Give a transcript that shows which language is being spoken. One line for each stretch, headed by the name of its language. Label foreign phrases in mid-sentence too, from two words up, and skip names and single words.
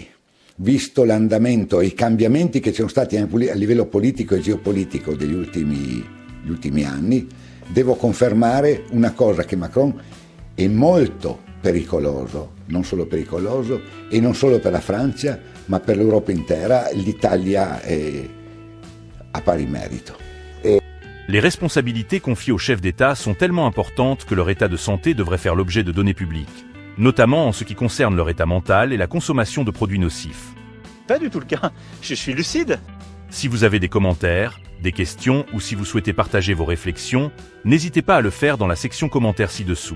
Italian: Visto l'andamento e i cambiamenti che ci sono stati a livello politico e geopolitico degli ultimi anni, devo confermare una cosa, che Macron è molto pericoloso, non solo pericoloso, e non solo per la Francia, ma per l'Europa intera. L'Italia è a pari mérito.
French: Les responsabilités confiées aux chefs d'État sont tellement importantes que leur état de santé devrait faire l'objet de données publiques, notamment en ce qui concerne leur état mental et la consommation de produits nocifs. Pas du tout le cas, je suis lucide. Si vous avez des commentaires, des questions ou si vous souhaitez partager vos réflexions, n'hésitez pas à le faire dans la section commentaires ci-dessous.